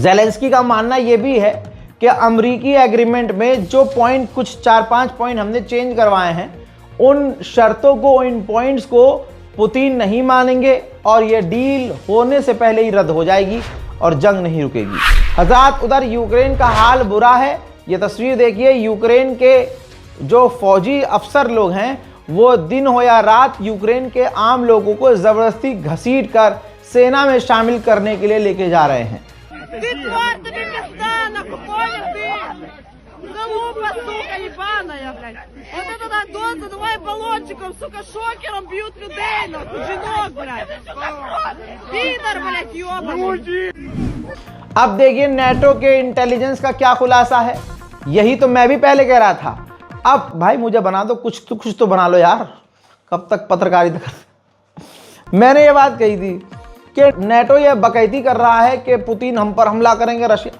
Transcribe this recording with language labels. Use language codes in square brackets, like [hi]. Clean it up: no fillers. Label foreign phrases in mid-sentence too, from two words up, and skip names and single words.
[hi] जेलेंस्की का मानना यह भी है कि अमेरिकी एग्रीमेंट में जो पॉइंट, कुछ 4-5 पॉइंट हमने चेंज करवाए हैं, उन शर्तों को, इन पॉइंट्स को पुतिन नहीं मानेंगे और यह डील होने से पहले ही रद्द हो जाएगी और जंग नहीं रुकेगी। हज़रात, उधर यूक्रेन का हाल बुरा है। यह तस्वीर देखिए, यूक्रेन के जो फौजी अफसर लोग हैं वो दिन हो या रात यूक्रेन के आम लोगों को ज़बरदस्ती घसीट कर सेना में शामिल करने के लिए लेके जा रहे हैं। [ru] Залупа, сука, ебаная, блядь. Вот это доза, давай баллончиком, сука, шокером бьют людей, нахуй, жінок, блядь. Пидор, блядь, ёбаный. [hi] अब देखिए नेटो के इंटेलिजेंस का क्या खुलासा है। यही तो मैं भी पहले कह रहा था। अब भाई मुझे बना दो, कुछ तो बना लो यार, कब तक पत्रकारिता कर। मैंने ये बात कही थी कि नेटो ये बकैती कर रहा है कि पुतिन हम पर हमला करेंगे, रशिया।